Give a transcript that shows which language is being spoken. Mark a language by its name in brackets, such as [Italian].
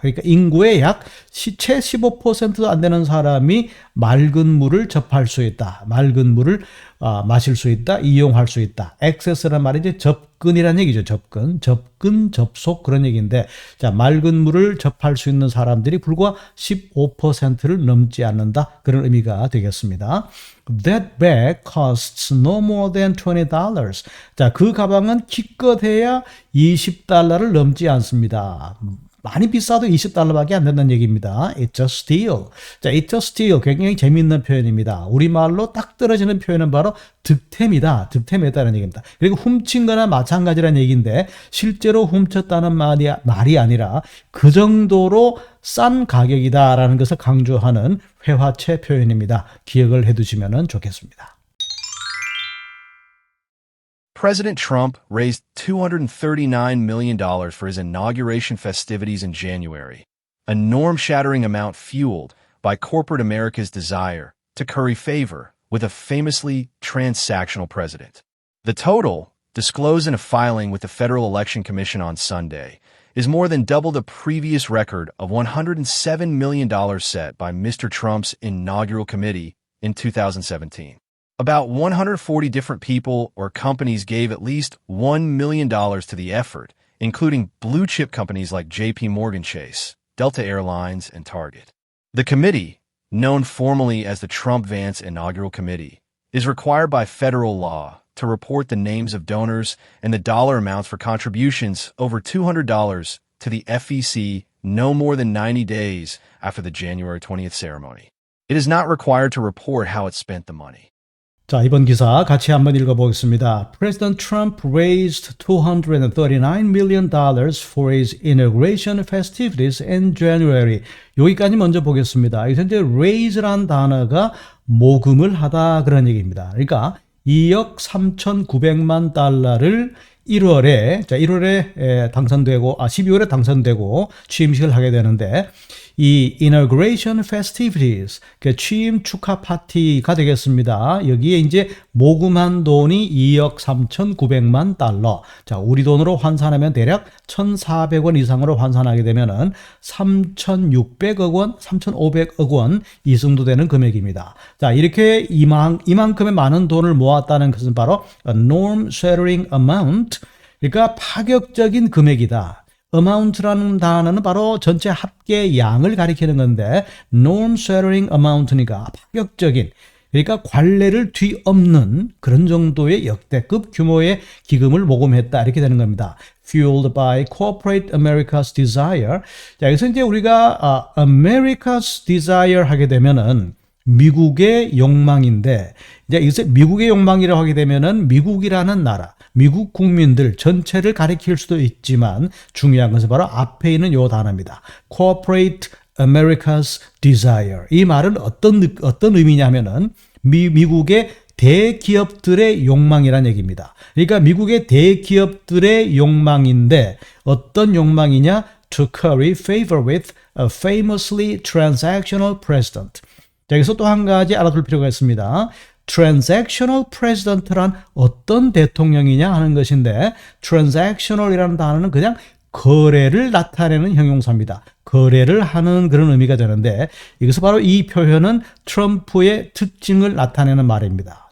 [Korean] 그러니까 인구의 약 채 15%도 안 되는 사람이 맑은 물을 접할 수 있다. 맑은 물을 마실 수 있다. 이용할 수 있다. 액세스란 말이 이제 접근이라는 얘기죠. 접속 그런 얘기인데, 자, 맑은 물을 접할 수 있는 사람들이 불과 15%를 넘지 않는다. 그런 의미가 되겠습니다. [English] That bag costs no more than $20. [Korean] 자, 그 가방은 기껏해야 $20를 넘지 않습니다. 많이 비싸도 $20밖에 안 된다는 얘기입니다. [English] It's a steal. 자, it's a steal. [Korean] 굉장히 재미있는 표현입니다. 우리말로 딱 떨어지는 표현은 바로 득템이다. 득템했다는 얘기입니다. 그리고 훔친 거나 마찬가지라는 얘기인데, 실제로 훔쳤다는 말이 아니라 그 정도로 싼 가격이다라는 것을 강조하는 회화체 표현입니다. 기억을 해두시면 좋겠습니다. [English] President Trump raised $239 million for his inauguration festivities in January, a norm-shattering amount fueled by corporate America's desire to curry favor with a famously transactional president. The total, disclosed in a filing with the Federal Election Commission on Sunday, is more than double the previous record of $107 million set by Mr. Trump's inaugural committee in 2017. About 140 different people or companies gave at least $1 million to the effort, including blue-chip companies like J.P. Morgan Chase, Delta Airlines, and Target. The committee, known formally as the Trump-Vance Inaugural Committee, is required by federal law to report the names of donors and the dollar amounts for contributions over $200 to the FEC no more than 90 days after the January 20th ceremony. It is not required to report how it spent the money. [Korean] 자, 이번 기사 같이 한번 읽어보겠습니다. [English] President Trump raised $239 million for his inauguration festivities in January. [Korean] 여기까지 먼저 보겠습니다. 여기서 이제 raise란 단어가 모금을 하다 그런 얘기입니다. 그러니까 2억 3,900만 달러를 1월에 당선되고 12월에 당선되고 취임식을 하게 되는데 이 [English] inauguration festivities, [Korean] 그 취임 축하 파티가 되겠습니다. 여기에 이제 모금한 돈이 2억 3,900만 달러. 자, 우리 돈으로 환산하면 대략 1,400원 이상으로 환산하게 되면은 3,600억 원, 3,500억 원 이 정도 되는 금액입니다. 자, 이렇게 이만큼의 많은 돈을 모았다는 것은 바로 [English] a norm-shattering amount, [Korean] 그러니까 파격적인 금액이다. amount라는 단어는 바로 전체 합계 양을 가리키는 건데 [English] norm-shattering amount [Korean] 니까 파격적인, 그러니까 관례를 뒤엎는 그런 정도의 역대급 규모의 기금을 모금했다 이렇게 되는 겁니다. [English] Fueled by corporate America's desire. [Korean] 자, 여기서 이제 우리가 [English] America's desire [Korean] 하게 되면은 미국의 욕망인데, 이제 여기서 미국의 욕망이라고 하게 되면은 미국이라는 나라, 미국 국민들 전체를 가리킬 수도 있지만 중요한 것은 바로 앞에 있는 요 단어입니다. [English] Corporate America's desire. [Korean] 이 말은 어떤 의미냐면은 미국의 대기업들의 욕망이란 얘기입니다. 그러니까 미국의 대기업들의 욕망인데 어떤 욕망이냐? [English] To curry favor with a famously transactional president. [Korean] 자, 여기서 또 한 가지 알아둘 필요가 있습니다. [English] transactional president [Korean] 란 어떤 대통령이냐 하는 것인데 transactional이라는 단어는 그냥 거래를 나타내는 형용사입니다. 거래를 하는 그런 의미가 되는데 여기서 바로 이 표현은 트럼프의 특징을 나타내는 말입니다.